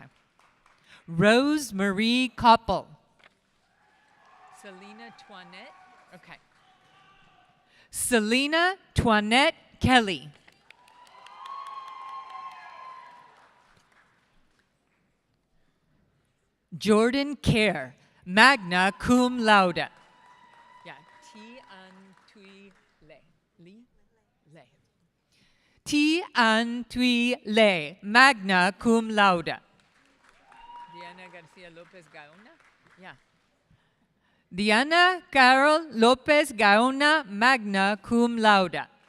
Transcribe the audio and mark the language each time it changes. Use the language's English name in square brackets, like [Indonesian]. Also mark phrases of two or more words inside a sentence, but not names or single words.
[English] Rose Marie Koppel. Selena Toinette. Okay. Selena Toinette Kelly. Jordan Kerr, [Latin] magna cum laude. [English] Yeah, T. [Latin] Tui Le, magna cum laude. [English] Diana Garcia Lopez Gaona? Yeah. Diana Carol Lopez Gaona, [Latin] magna cum laude.